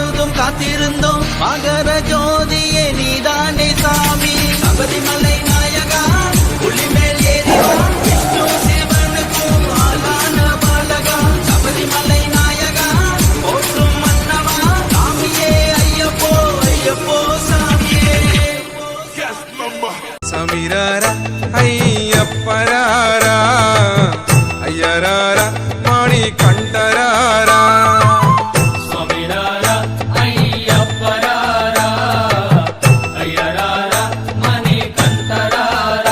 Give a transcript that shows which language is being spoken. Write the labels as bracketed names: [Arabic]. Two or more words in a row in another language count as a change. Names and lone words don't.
[Tamil] காத்திருந்தோம் மகர ஜோதியே நீதானே சாமி சபரிமலை நாயகா புலிமேல் ஏறிவா விஷ்ணு சிவனுக்கும் ஆளான பாலகா சபரிமலை நாயகா போற்றும் மன்னவா சாமியே ஐயப்போ ஐயப்போ சாமியே [Telugu] సమీరారా అయ్యప్పరారా అయ్యరారా మణికంఠరారా స్వామిరారా అయ్యప్పరారా అయ్యరారా మణికంఠరారా